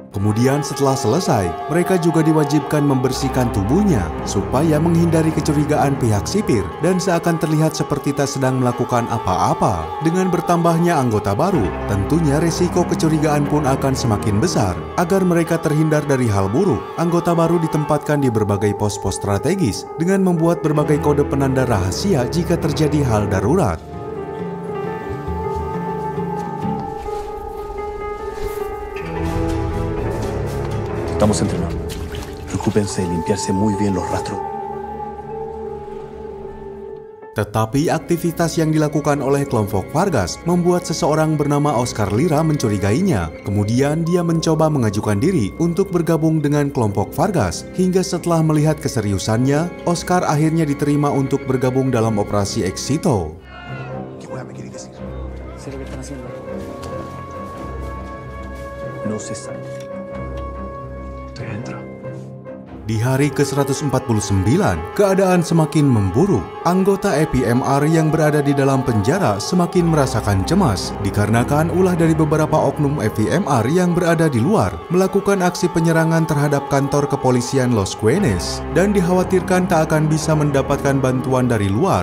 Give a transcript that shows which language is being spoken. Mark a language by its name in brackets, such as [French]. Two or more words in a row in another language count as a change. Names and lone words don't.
[Indonesian] Kemudian setelah selesai, mereka juga diwajibkan membersihkan tubuhnya supaya menghindari kecurigaan pihak sipir dan seakan terlihat seperti tak sedang melakukan apa-apa. Dengan bertambahnya anggota baru, tentunya resiko kecurigaan pun akan semakin besar. Agar mereka terhindar dari hal buruk, anggota baru ditempatkan di berbagai pos-pos strategis dengan membuat berbagai kode penanda rahasia jika terjadi hal darurat. [Spanish] Estamos entre nos. Preocúpense de limpiarse muy bien los rastros. [Indonesian] Tetapi aktivitas yang dilakukan oleh kelompok Vargas membuat seseorang bernama Oscar Lira mencurigainya. Kemudian dia mencoba mengajukan diri untuk bergabung dengan kelompok Vargas. Hingga setelah melihat keseriusannya, Oscar akhirnya diterima untuk bergabung dalam operasi Éxito. [Spanish] No se sabe. [Indonesian] Di hari ke-149, keadaan semakin memburuk. Anggota EPMR yang berada di dalam penjara semakin merasakan cemas dikarenakan ulah dari beberapa oknum EPMR yang berada di luar melakukan aksi penyerangan terhadap kantor kepolisian Los Guenes dan dikhawatirkan tak akan bisa mendapatkan bantuan dari luar.